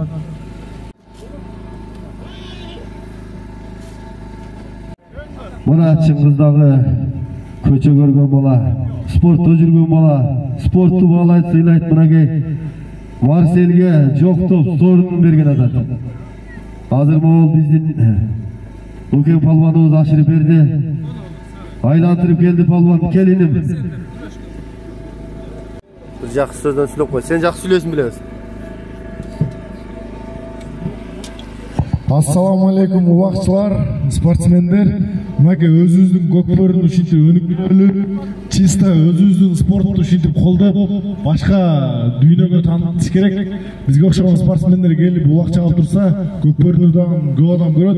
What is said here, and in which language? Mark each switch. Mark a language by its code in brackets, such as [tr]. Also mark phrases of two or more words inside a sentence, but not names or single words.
[ky] Мына Чыңгыздагы көчө көргөн бала, спортто жүргөн бала, спортту баалайт, сыйлайт. Мынакей Марселге жоктоп сорун берген атат. Азыр могул биздин үлкен палбаныбыз ашырып берди. Айлантырып келди палбан, келиним. [kk] Жақсы сөзден сүйлеп қой. Сен жақсы сүйлесін білесің. [ar] السلام عليكم [ky] улакчылар, спортсмендер. Мынакей өзүбүздүн көкбөрүн ушинтип өнүктүрүп, чисто өзүбүздүн спортту ушинтип колдоп, башка дүйнөгө таанытыш керек. Бизге окшогон спортсмендер келип улакча алып турса, көкбөрүнү дагы көп адам көрөт.